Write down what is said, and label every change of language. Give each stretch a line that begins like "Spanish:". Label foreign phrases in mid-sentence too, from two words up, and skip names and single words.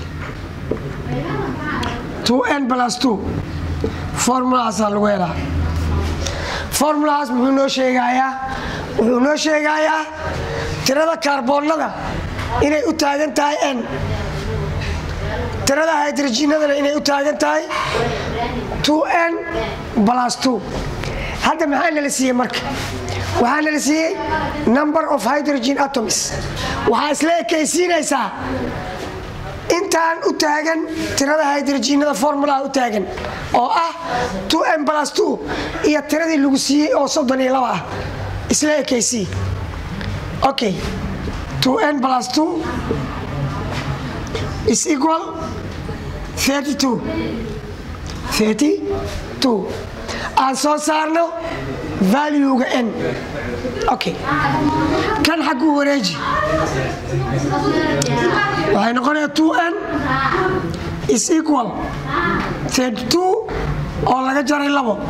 English: 2N plus 2
Somali: formulaas lagu helaa formulaas muxuu noo sheegayaa tirada kaarboonada inay u taagan tahay n tirada hydrogenadana inay u taagan tahay
English: 2N plus 2
Somali: hadda maxaa nala siiyey marka waxaa nala siiyey
English: number of hydrogen atoms
Somali: waxaa isla ekaysiinaysaa intaan u taagan tirada hydrogenada formulaha u taagan oo ah
English: 2N plus 2
Somali: iyo tiradii lagu siiyey oo 32 ah isla ekaysii okay
English: 2N plus 2 is equal 32
Somali: aan soo saarno value-ga n okay kan xaggu wareeji waxay noqonayaa
English: 2N is equal 32
Somali: oo laga jaray 2